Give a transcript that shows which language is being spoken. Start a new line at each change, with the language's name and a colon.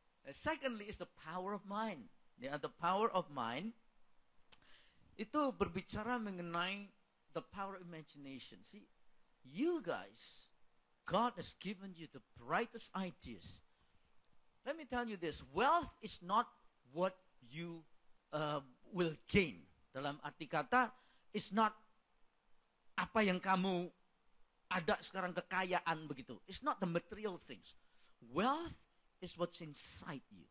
English: Secondly is the power of mind. Ya, the power of mind
Indonesian: itu berbicara mengenai
English: the power of imagination. See, you guys, God has given you the brightest ideas. Let me tell you this, wealth is not what you will gain.
Indonesian: Dalam arti kata,
English: it's not
Indonesian: apa yang kamu ada sekarang, kekayaan begitu.
English: It's not the material things. Wealth is what's inside you.